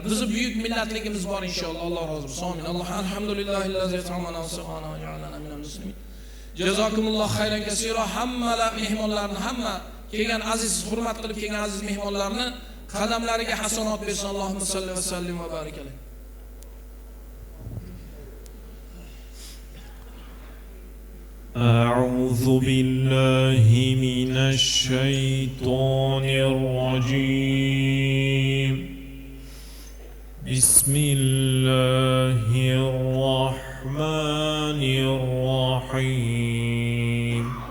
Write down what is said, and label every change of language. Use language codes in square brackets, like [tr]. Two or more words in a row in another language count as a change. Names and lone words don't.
[uz] Bizning buyuk millatligimiz bor inshaalloh. Alloh rozi bo'lsin. Amin. [ar] الله الحمد لله الذي أطعمنا وسقانا وجعلنا من المسلمين. جزاكم الله خيرا كثيرا. [uz] Hammalar mehmonlarni, hamma kelgan aziz, hurmat qilib kelgan aziz mehmonlarni qadamlariga hasanat bersin. [ar] اللهم صل وسلم وبارك عليه. أعوذ بالله من الشيطان الرجيم. بسم الله الرحمن الرحيم.